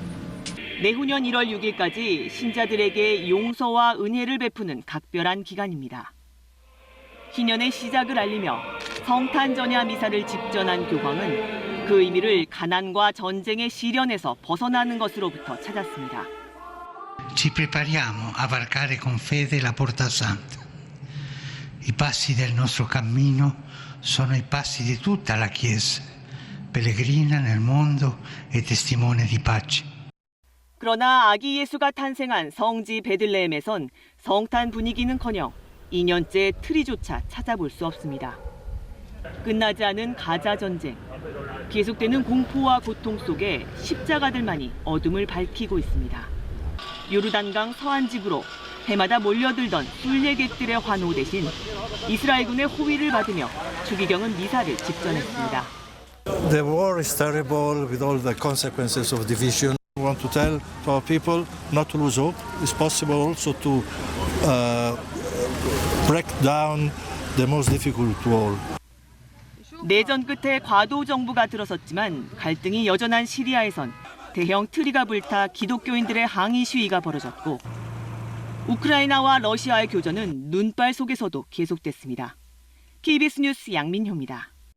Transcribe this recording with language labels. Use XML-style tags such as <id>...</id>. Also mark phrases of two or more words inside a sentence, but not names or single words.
<ko>내후년 1월 6일까지 신자들에게 용서와 은혜를 베푸는 각별한 기간입니다. 희년의 시작을 알리며 성탄 전야 미사를 집전한 교황은 그 의미를 가난과 전쟁의 시련에서 벗어나는 것으로부터 찾았습니다.</ko> <it>Ci prepariamo a varcare con fede la porta santa. I passi del nostro cammino sono i passi di tutta la Chiesa, pellegrina nel mondo e testimone di pace.</it> <ko>그러나 아기 예수가 탄생한 성지 베들레헴에선 성탄 분위기는커녕 2년째 트리조차 찾아볼 수 없습니다. 끝나지 않은 가자 전쟁, 계속되는 공포와 고통 속에 십자가들만이 어둠을 밝히고 있습니다. 요르단강 서안집으로 해마다 몰려들던 순례객들의 환호 대신 이스라엘군의 호위를 받으며 추기경은 미사를 집전했습니다.</ko> <en>The war is terrible with all the consequences of division. We want to tell to our people not to lose hope. It's possible also to break down the most difficult wall.</en> <ko>내전 끝에 과도 정부가 들어섰지만 갈등이 여전한 시리아에선 대형 트리가 불타 기독교인들의 항의 시위가 벌어졌고 우크라이나와 러시아의 교전은 눈발 속에서도 계속됐습니다. KBS 뉴스 양민효입니다.</ko>